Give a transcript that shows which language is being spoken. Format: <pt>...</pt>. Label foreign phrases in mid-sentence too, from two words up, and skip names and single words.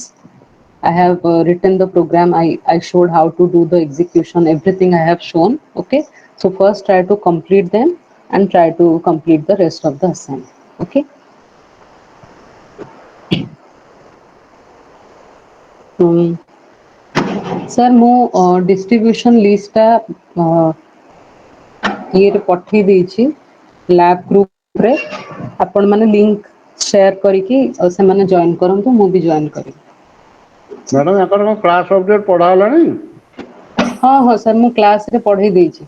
<en>I have written the program. I showed how to do the execution, everything I have shown. Okay. So first try to complete them and try to complete the rest of the assignment. Okay. Um, sir,</en> <or>ମୁଁ</or> <en>distribution list</en> <or>ଟା ଇଏରେ ପଠେଇ ଦେଇଛି ଲ୍ୟାବ୍ ଗ୍ରୁପରେ। ଆପଣମାନେ ଲିଙ୍କ ସେୟାର କରିକି ସେମାନେ ଜଏନ୍ କରନ୍ତୁ, ମୁଁ ବି ଜଏନ୍ କରିବି। ମ୍ୟାଡ଼ାମ ୟାଙ୍କର କ'ଣ କ୍ଲାସ୍ ସବଜେକ୍ଟ ପଢ଼ା ହେଲାଣି? ହଁ ହଁ ସାର୍, ମୁଁ କ୍ଲାସରେ ପଢ଼େଇ ଦେଇଛି।</or>